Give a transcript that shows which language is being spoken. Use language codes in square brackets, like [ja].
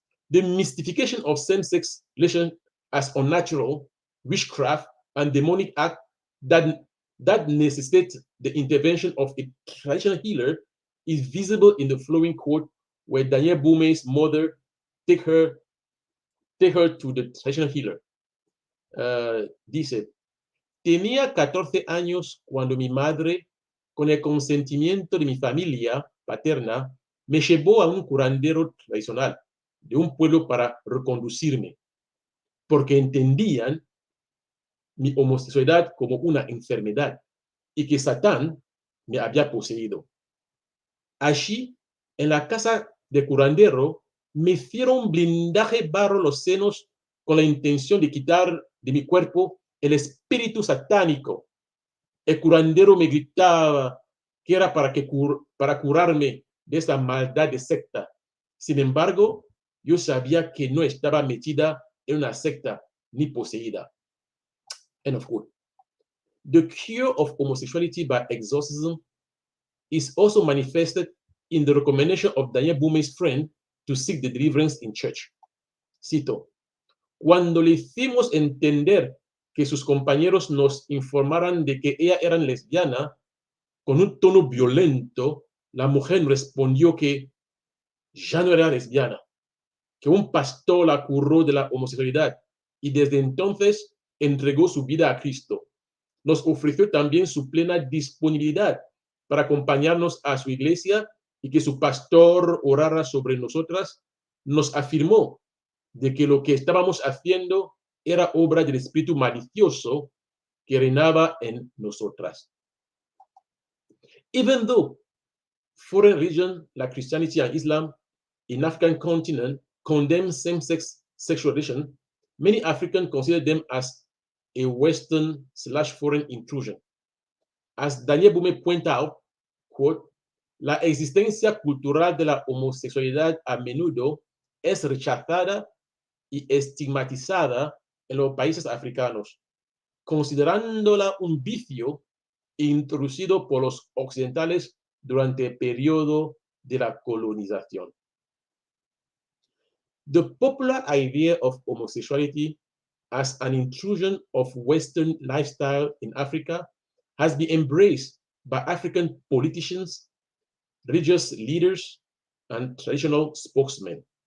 [en] The mystification of same-sex relation as unnatural, witchcraft, and demonic act that necessitate the intervention of a traditional healer is visible in the following quote, where Danielle Mboume's mother take her to the traditional healer. [es] Dice, tenía 14 años cuando mi madre, con el consentimiento de mi familia paterna, me llevó a un curandero tradicional de un pueblo para reconducirme, porque entendían mi homosexualidad como una enfermedad y que Satán me había poseído. Allí, en la casa de curandero, me hicieron blindaje barro los senos con la intención de quitar de mi cuerpo el espíritu satánico. El curandero me gritaba que era para curarme de esa maldad de secta. Sin embargo, yo sabía que no estaba metida en una secta ni poseída. [en] End of quote. The cure of homosexuality by exorcism is also manifested in the recommendation of Danielle Mboume's friend to seek the deliverance in church. [es] Cito, cuando le hicimos entender que sus compañeros nos informaran de que ella era lesbiana, con un tono violento, la mujer respondió que ya no era lesbiana, que un pastor la curó de la homosexualidad y desde entonces entregó su vida a Cristo. Nos ofreció también su plena disponibilidad para acompañarnos a su iglesia y que su pastor orara sobre nosotras. Nos afirmó de que lo que estábamos haciendo era obra del espíritu malicioso que reinaba en nosotras. [en] Even though foreign religions like Christianity and Islam in African continent condemn same-sex sexual relation, many Africans consider them as a Western/foreign intrusion. As Danielle Mboume point out, quote, [es] la existencia cultural de la homosexualidad a menudo es rechazada y estigmatizada en los países africanos, considerándola un vicio introducido por los occidentales durante el periodo de la colonización. [en] The popular idea of homosexuality as an intrusion of Western lifestyle in Africa has been embraced by African politicians, religious leaders, and traditional spokesmen.